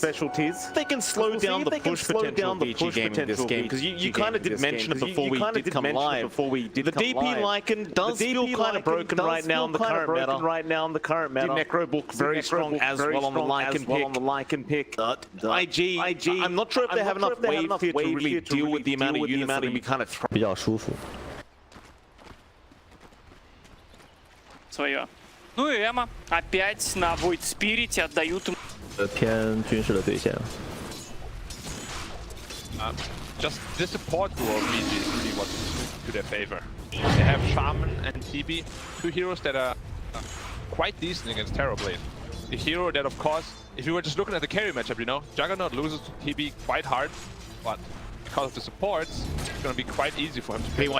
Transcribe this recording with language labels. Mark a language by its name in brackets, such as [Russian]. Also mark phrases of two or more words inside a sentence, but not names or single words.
[English] They can slow down the push potential of Vici Gaming in this game, because you kind of did mention it before we did come live. The DP Lycan does feel kind of broken right now in the current meta. The Necro book very strong as well on the Lycan pick. IG, I'm not sure if they have enough wave here to really deal with the amount of units that we kind of throw. [Chinese] 比较舒服。 [Russian] свое. Ну и Эма опять на Void Spirit отдают ему. [Chinese] 偏军事的对线。 [English] Just this support duo of Vici is really what's to their favor. They have Shaman and TB, 2 heroes that are quite decent against Terrorblade. The hero that, of course, if you were just looking at the carry matchup, you know, Juggernaut loses to TB quite hard, but because of the supports, it's going to be quite easy for him to pick.